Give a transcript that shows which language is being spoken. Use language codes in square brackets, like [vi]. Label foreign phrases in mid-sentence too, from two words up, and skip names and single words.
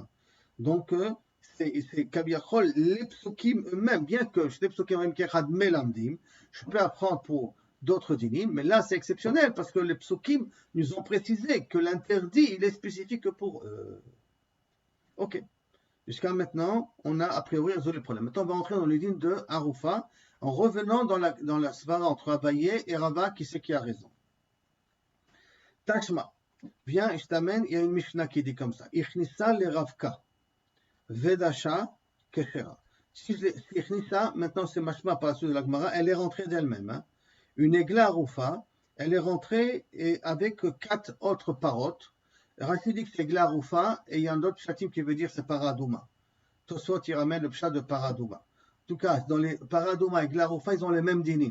[fr] Donc, c'est Kabiachol, les psukim eux-mêmes, bien que les psukim même [he] כאחד מלמדים, [fr] je peux apprendre pour d'autres dinim, mais là c'est exceptionnel parce que les psukim nous ont précisé que l'interdit il est spécifique pour eux. Ok. Jusqu'à maintenant, on a a priori résolu le problème. Maintenant, on va entrer dans les lignes de Harufa en revenant dans la svara entre Abaye et Rava, qui c'est qui a raison. Tashma, viens, je t'amène, il y a une Mishnah qui dit comme ça. [he] נכנסה לרבקה ודשה כשרה. [fr] Si Ichnissa, maintenant c'est Mashma par la suite de la Gemara, elle est rentrée d'elle-même. Hein. Une [he] עגלה ערופה, [fr] elle est rentrée avec 4 autres parottes. Rachid dit que c'est [he] עגלה ערופה, [fr] et il y a un autre chatim qui veut dire c'est Paradouma. Tosfot, il ramène le pshat de Paradouma. En tout cas, dans les Paradouma et [he] עגלה ערופה, [fr] ils ont les mêmes dinim.